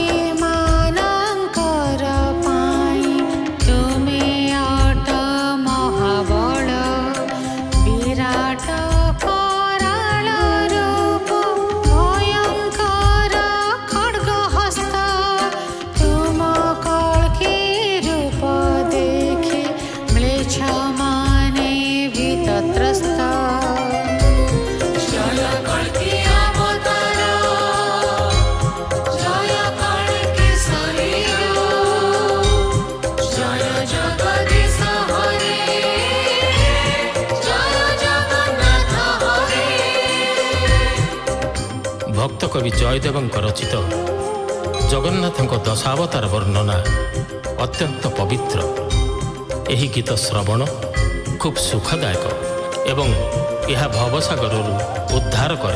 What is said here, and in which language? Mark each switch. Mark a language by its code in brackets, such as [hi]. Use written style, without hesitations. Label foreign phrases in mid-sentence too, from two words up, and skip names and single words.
[or] मानଙ୍କର ପାଇଁ ତୁମେ ଅଟ ମହାବଳ ବିରାଟ କରାଳ ରୂପ ଭୟଙ୍କର ଖଡ୍ଗ ହସ୍ତ ତୁମ କଳ୍କି ରୂପ ଦେଖି ମ୍ଲେଚ୍ଛ ମାନେ ଭୀତତ୍ରସ୍ତ। [sa] जय कल्की अवतार, जय कल्की शरीर, जय जगदीश हरे, जय जगन्नाथ हरे। [or] ଭକ୍ତ କବି ଜୟଦେବଙ୍କ ରଚିତ ଜଗନ୍ନାଥଙ୍କ ଦଶାବତାର ବର୍ଣ୍ଣନା ଅତ୍ୟନ୍ତ ପବିତ୍ର। ଏହି ଗୀତ ଶ୍ରବଣ ଖୁବ୍ ସୁଖଦାୟକ ଏବଂ ଏହା ଭବସାଗରରୁ ଉଦ୍ଧାର କରେ।